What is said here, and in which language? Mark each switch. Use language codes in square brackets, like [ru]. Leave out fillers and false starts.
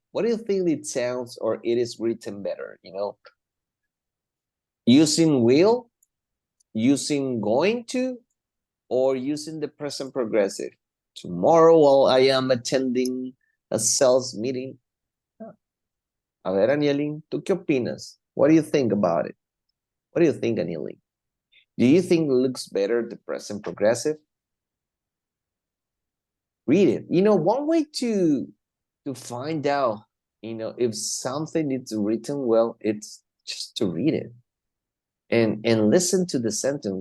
[en] What do you think it sounds or it is written better? Using will, using going to, or using the present progressive? Tomorrow, while I am attending a sales meeting. [es] A ver, Anielin, ¿tú qué opinas? [en] What do you think about it? What do you think, Anielin? Do you think it looks better, the present progressive? Read it. One way to find out, if something is written well, it's just to read it and listen to the sentence.